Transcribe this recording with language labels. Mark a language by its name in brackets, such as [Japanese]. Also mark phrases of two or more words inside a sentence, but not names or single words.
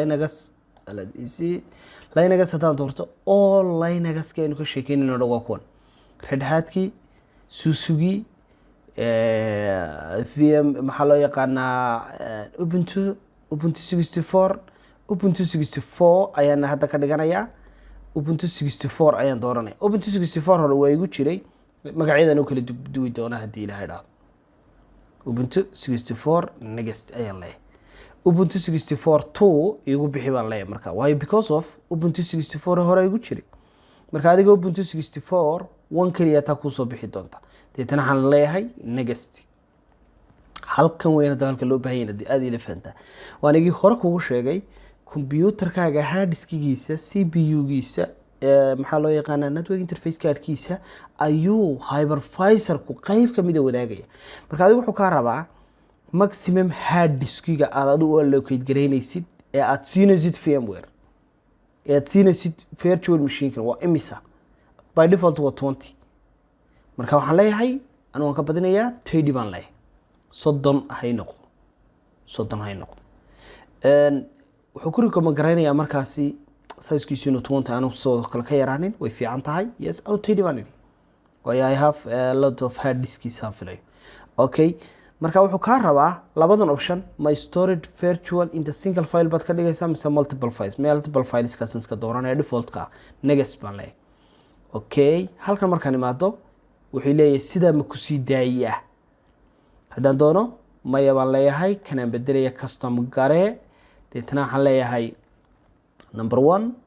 [Somali] Linux hadaan doorto oo Linux-ka aynu ka sheekeynayno dhawa kuwan Red Hat-kii Susugi VM maxaa loo yaqaanaa Ubuntu 64 ayaan hadda ka dhiganayaa Ubuntu 64 ayaan dooranaya Ubuntu 64 hore waa igu jiray magacyadan oo kala duwi doona hadii Ilaahay dhaafo Ubuntu 64 next ayaan leeyahay Ubuntu 64.2 igu bixi baan leeyahay marka [English] why because of [Somali] Ubuntu 64 hore igu jiray marka adiga Ubuntu 64 one kaliya ta ku soo bixi doonta deetana waxaan leeyahay next halkan weyn dalka loo baahan yahay aad ila fahantaa waan igi hore kugu sheegay computer-kaaga [English] hard disk- [Somali] giisa CPU-giisa maxaa loo yaqaanaa [English] network interface card- [Somali] kiisa ayuu hypervisor-ku qayb ka mid ah wadaagaya marka adigu wuxuu ka rabaa [English] maximum hard disk- [Somali] ga aad u allocate garaynaysid ee aad siinaysid VMware ee aad siinaysid [English] virtual machine- [Somali] ka waa imisa [English] by default [Somali] waa 20 marka waxaan leeyahay anu waan ka badinayaa 30 baan leeyahay 30 hay noqdo wuxuu ku recommend garaynayaa markaasi size-kiisu inuu 20 aanu soo kala ka yaraanin way fiican tahay yes anu 30 baan idhi waayo [English] I have a lot of hard disks [Somali] aan filayo okay marka wuxuu ka rabaa labadan option [English] my storage virtual in the single file [Somali] baad ka dhigaysaa mise [English] multiple files [Somali] ka iska dooranaya default-ka next baan leeyahay okay halkan markaan imaado wuxuu leeyahay sida ma ku sii daayay hadaan doono maya baan leeyahay kana bedelaya custom gare deetana waxaan leeyahay number 1